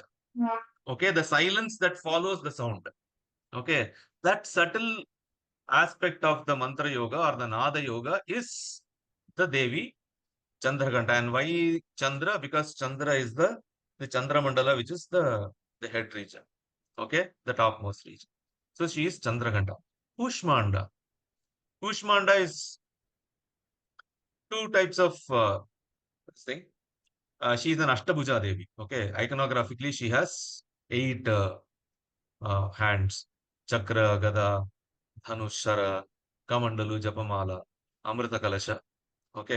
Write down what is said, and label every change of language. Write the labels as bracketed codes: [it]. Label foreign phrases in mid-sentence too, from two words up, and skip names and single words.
[en] Okay, the silence that follows the sound. Okay, that subtle aspect of the mantra yoga or the nada yoga is the Devi Chandraghanta. And why Chandra? Because Chandra is the Chandra Mandala, which is the head region. Okay, the topmost region. So she is Chandraghanta. Kushmanda. Kushmanda is two types of thing. She is an Ashtabhuja Devi. Okay, iconographically she has 8 hands: Chakra, Gada, Dhanushara, Kamandalu, Japamala, Amrita Kalasha. Okay.